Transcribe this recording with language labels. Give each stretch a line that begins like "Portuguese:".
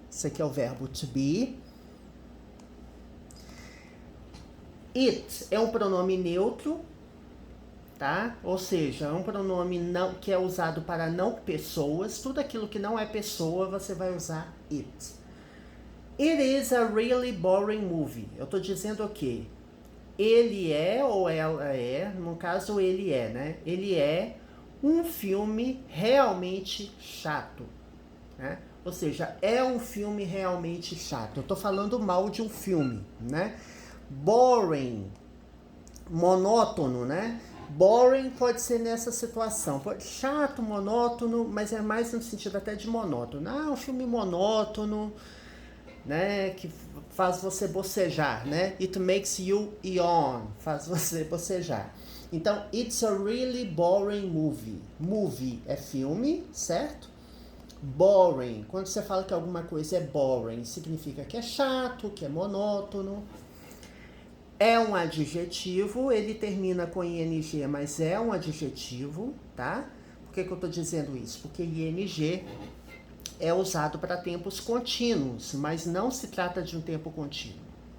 Portuguese: Isso aqui é o verbo to be. It é um pronome neutro, tá? Ou seja, é um pronome não, que é usado para não pessoas. Tudo aquilo que não é pessoa, você vai usar it.
English: It is a really boring movie.
Portuguese: Eu tô dizendo o quê? Ele é ou ela é, no caso ele é, né? Ele é um filme realmente chato, né? Ou seja, é um filme realmente chato. Eu tô falando mal de um filme, né? Boring, monótono, né? Boring pode ser nessa situação. Chato, monótono, mas é mais no sentido até de monótono. Ah, um filme monótono, né, que faz você bocejar, né?
English: It makes you yawn,
Portuguese: faz você bocejar.
English: Então, it's a really boring movie.
Portuguese: Movie é filme, certo? Boring, quando você fala que alguma coisa é boring, significa que é chato, que é monótono. É um adjetivo, ele termina com ing, mas é um adjetivo, tá? Por que eu tô dizendo isso? Porque ing é usado para tempos contínuos, mas não se trata de um tempo contínuo.